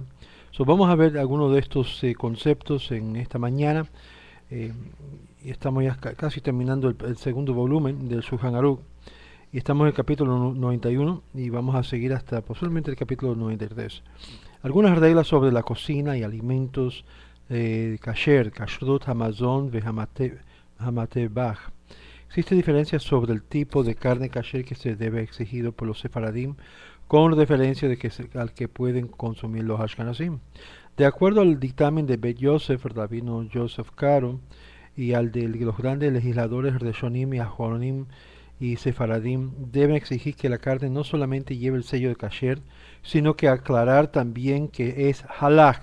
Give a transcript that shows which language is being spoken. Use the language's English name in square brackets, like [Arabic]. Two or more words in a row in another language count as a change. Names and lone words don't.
[Spanish] Vamos a ver algunos de estos conceptos en esta mañana. eh, y estamos ya casi terminando el segundo volumen del Shulchan Aruch, y estamos en el capítulo 91 y vamos a seguir hasta posiblemente el capítulo 93. Algunas reglas sobre la cocina y alimentos kasher, [Hebrew] כשרות, המזון, המטבח. [Spanish] Existe diferencia sobre el tipo de carne kasher que se debe exigido por los sefaradim, con referencia al que pueden consumir los ashkenazim. De acuerdo al dictamen de Bet Yosef, el rabino Joseph Caro, y al de los grandes legisladores Reshonim y Ajonim y Sefaradim, deben exigir que la carne no solamente lleve el sello de kasher, sino que aclarar también que es halach.